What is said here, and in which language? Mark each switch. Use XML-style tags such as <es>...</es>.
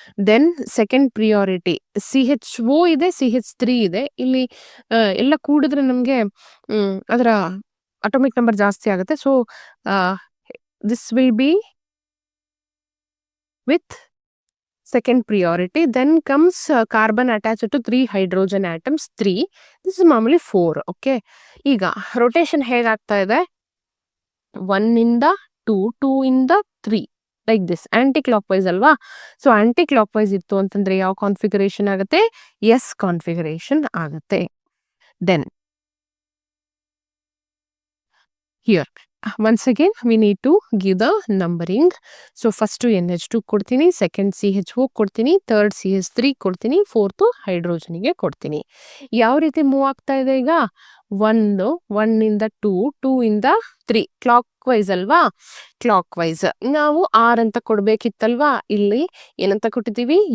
<kn>Then second priority CHO ಇದೆ, CH3 ಇದೆ. ಇಲ್ಲಿ ಎಲ್ಲ ಕೂಡಿದ್ರೆ ನಮಗೆ ಅದರ ಅಟೋಮಿಕ್ ನಂಬರ್ ಜಾಸ್ತಿ ಆಗುತ್ತೆ.</kn> <en>So this will be with second priority. Then comes carbon attached to 3 hydrogen atoms, 3. This is ಮಾಮೂಲಿ 4.</en> <kn>ಓಕೆ, ಈಗ ರೊಟೇಷನ್ ಹೇಗಾಗ್ತಾ ಇದೆ, 1 ಇಂದ 2, 2 ಇಂದ 3, like this. Aunty clock wise ಅಲ್ವಾ? ಸೊ ಆಂಟಿ ಕ್ಲಾಕ್ ವೈಸ್ ಇತ್ತು ಅಂತಂದ್ರೆ ಯಾವ ಕಾನ್ಫಿಗರೇಷನ್ ಆಗುತ್ತೆ? ಎಸ್ ಕಾನ್ಫಿಗರೇಷನ್ ಆಗುತ್ತೆ.</kn> <en>Then here once again we need to give the numbering.</en> <kn>So first NH2 ಕೊಡ್ತೀನಿ, ಸೆಕೆಂಡ್ CHO ಕೊಡ್ತೀನಿ, ಥರ್ಡ್ CH3 ಕೊಡ್ತೀನಿ, ಫೋರ್ತ್ ಹೈಡ್ರೋಜನ್ಗೆ ಕೊಡ್ತೀನಿ. ಯಾವ ರೀತಿ ಮೂವ್ ಆಗ್ತಾ ಇದೆ ಈಗ? 1 ಇಂದ 2, 2 ಇಂದ 3, ಕ್ಲಾಕ್ ವೈಸ್ ಅಲ್ವಾ? Clock wise. ನಾವು ಆರ್ ಅಂತ ಕೊಡ್ಬೇಕಿತ್ತಲ್ವಾ? ಇಲ್ಲಿ ಏನಂತ ಕೊಟ್ಟಿದ್ದೀವಿ?</kn>